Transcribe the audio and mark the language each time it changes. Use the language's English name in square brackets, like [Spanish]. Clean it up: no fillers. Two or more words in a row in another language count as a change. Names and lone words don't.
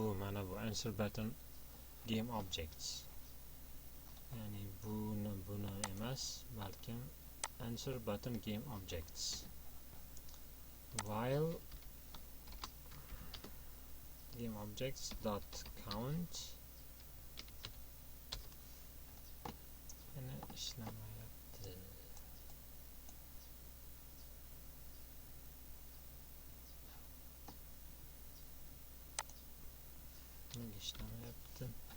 [Uzbek] Demak, bu mana bu [English] answer button game objects. [Uzbek] ya'ni buni emas, balkim [English] answer button game objects while game objects dot count [Uzbek] yana ishlamayapti. Nega ishlamayapti?